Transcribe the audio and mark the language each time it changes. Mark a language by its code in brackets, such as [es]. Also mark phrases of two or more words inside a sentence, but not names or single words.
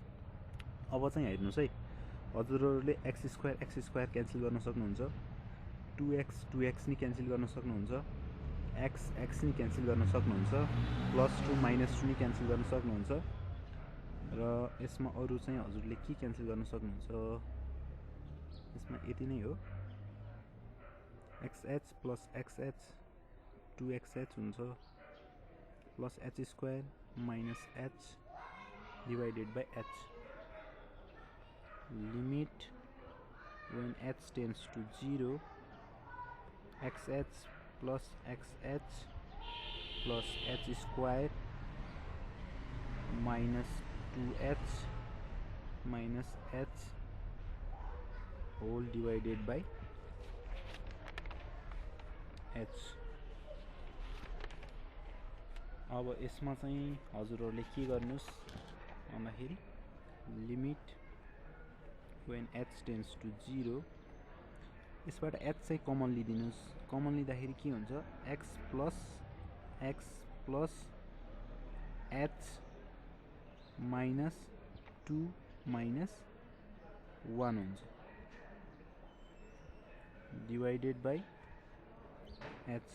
[ne] अब चाहिँ हेर्नुहोस् है, हजुरहरूले x² क्यान्सल गर्न सक्नुहुन्छ, 2x नि क्यान्सल गर्न सक्नुहुन्छ, x नि क्यान्सल गर्न सक्नुहुन्छ, [en] plus 2 minus 2 [ne] नि क्यान्सल गर्न सक्नुहुन्छ, र यसमा अरु चाहिँ हजुरले के क्यान्सल गर्न सक्नुहुन्छ, यसमा यति नै हो, [en] xh plus xh 2xh हुन्छ plus h square minus h divided by h लिमिट when h tends to 0 xh plus xh plus h square minus 2h minus h whole divided by h। [ne] अब यसमा चाहिँ हजुरहरूले के गर्नुस् भन्दाखेरि [en] limit when h tends to 0 [ne] यसबाट h चाहिँ कमन लिदिनुस्। कमन लिँदाखेरि के हुन्छ [en] x plus h minus 2 minus 1 [ne] हुन्छ [en] divided by h.